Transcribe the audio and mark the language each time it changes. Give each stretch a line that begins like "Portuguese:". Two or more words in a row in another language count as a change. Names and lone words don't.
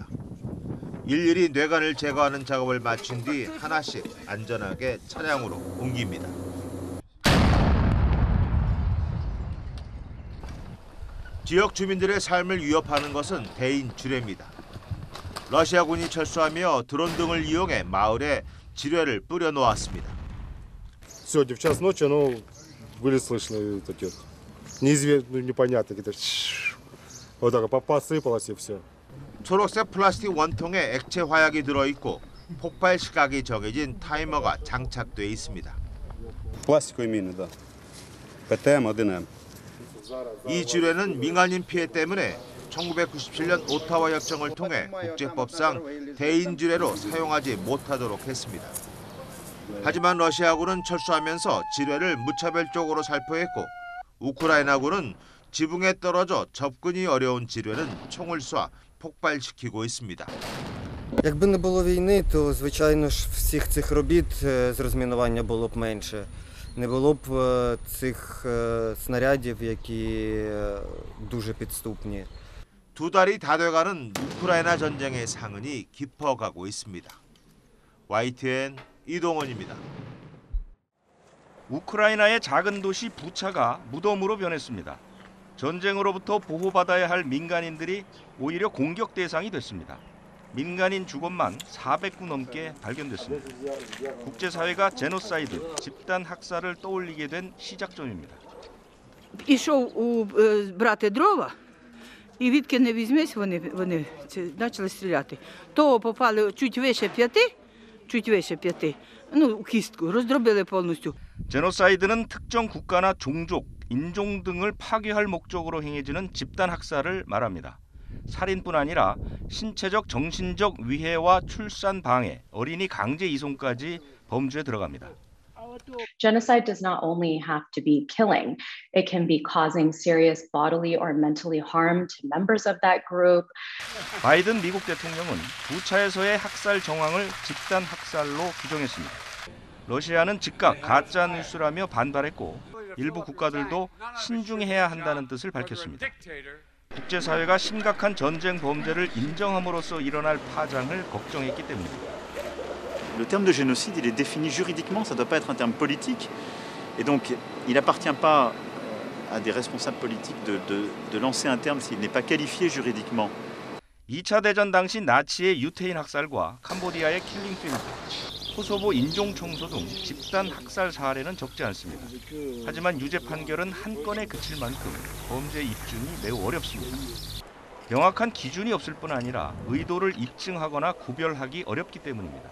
Korean: 일일이 뇌관을 제거하는 작업을 마친 뒤 하나씩 안전하게 차량으로 옮깁니다. 지역 주민들의 삶을 위협하는 것은 대인 지뢰입니다. 러시아군이 철수하며 드론 등을 이용해 마을에 지뢰를 뿌려 놓았습니다.
Russian: Сегодня в час ночи оно были слышны такие непонятно где-то вот так посыпалось и все.
Korean: 초록색 플라스틱 원통에 액체 화약이 들어있고 폭발 시각이 정해진 타이머가 장착돼 있습니다. 플라스틱의 미는 다. PTM-1M. 이 지뢰는 민간인 피해 때문에 1997년 오타와 협정을 통해 국제법상 대인 지뢰로 사용하지 못하도록 했습니다. 하지만 러시아군은 철수하면서 지뢰를 무차별적으로 살포했고 우크라이나군은 지붕에 떨어져 접근이 어려운 지뢰는 총을 쏴 폭발시키고 있습니다.
Ukrainian: Якби не було війни, то звичайно ж всіх цих робіт з розмінування було б менше. Не було б цих снарядів, які дуже підступні.
Korean: 두 달이 다 돼가는 우크라이나 전쟁의 상흔이 깊어가고 있습니다. YTN 이동원입니다. 우크라이나의 작은 도시 부차가 무덤으로 변했습니다. 전쟁으로부터 보호받아야 할 민간인들이 오히려 공격 대상이 됐습니다. 민간인 주검만 400구 넘게 발견됐습니다. 국제사회가 제노사이드, 집단 학살을 떠올리게 된 시작점입니다.
Ukrainian: Ішов брати дрова, і відки не візьмись, вони почали стріляти. То попали чуть вище п'яти, у кістку, роздробили повністю.
Korean: 제노사이드는 특정 국가나 종족, 인종 등을 파괴할 목적으로 행해지는 집단 학살을 말합니다. 살인뿐 아니라 신체적, 정신적 위해와 출산 방해, 어린이 강제 이송까지 범죄에 들어갑니다.
English: Genocide does not only have to be killing, it can be causing serious bodily or mentally harm to members of that group.
Korean: 바이든 미국 대통령은 부차에서의 학살 정황을 집단 학살로 규정했습니다. 러시아는 즉각 가짜 뉴스라며 반발했고 일부 국가들도 신중해야 한다는 뜻을 밝혔습니다. 국제사회가 심각한 전쟁 범죄를 인정함으로써 일어날 파장을 걱정했기 때문입니다.
French: Le terme de génocide, il est défini juridiquement, ça ne doit pas être un terme politique. Et donc, il n'appartient pas à des responsables politiques de lancer un terme s'il n'est pas qualifié juridiquement.
Korean: 2차 대전 당시 나치의 유태인 학살과 캄보디아의 킬링필드, 코소보 인종청소 등 집단 학살 사례는 적지 않습니다. 하지만 유죄 판결은 한 건에 그칠 만큼 범죄 입증이 매우 어렵습니다. 명확한 기준이 없을 뿐 아니라 의도를 입증하거나 구별하기 어렵기 때문입니다.